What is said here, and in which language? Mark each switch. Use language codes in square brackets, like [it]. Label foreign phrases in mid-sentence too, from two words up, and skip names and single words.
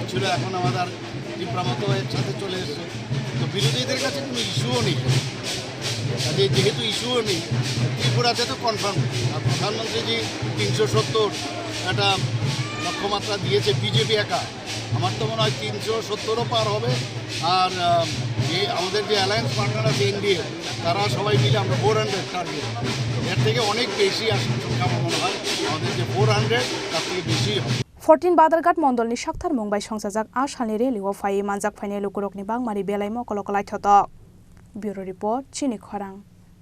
[bn] ছিল এখন আমাদের ত্রিপুরা মতো একসাথে চলে এসছে তো বিরোধীদের কাছে কোনো ইস্যুও নেই যেহেতু ইস্যুও নেই ত্রিপুরাতে তো কনফার্ম আর প্রধানমন্ত্রীজি 370 একটা লক্ষ্যমাত্রা দিয়েছে বিজেপি একা আমার তো মনে হয় 370ও পার হবে আর আমাদের যে [en] alliance partner [bn] আছে এনডিএ তারা সবাই মিলে আমরা 400 টার্গেট এর থেকে অনেক বেশি আসবে সংখ্যা আমার মনে হয় আমাদের যে 400 তার থেকে বেশি হবে [trp] 14 Badharghat Mandal ni Saktharmung bai songjak asalni rally o phai manjak phaine lukurokni bangmani belai mo kolokolai thotok [en] Bureau Report [trp] Chini Khorang